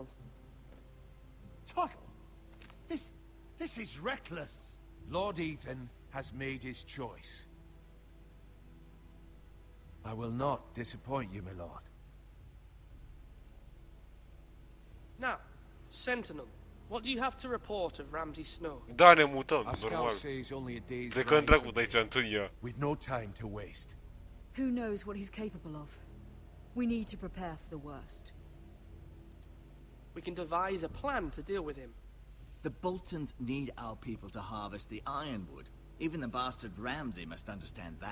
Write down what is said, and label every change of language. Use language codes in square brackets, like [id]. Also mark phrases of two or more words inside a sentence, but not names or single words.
[en] Tuttle! This is reckless. Lord Ethan has made his choice. I will not disappoint you, my lord. Now, sentinel, What do you have to report of Ramsay Snow? [ro] Da, ne mutăm, [en] Our scout [ro] normal. [en] says only a day's [ro] Plecăm [en] ride [ro] dracu [en] from [ro] de aici, [en] here, Antonia. with no time to waste. Who knows what he's capable of? We need to prepare for the worst. We can devise a plan to deal with him. The Boltons need our people to harvest the ironwood. Even the bastard Ramsay must understand that.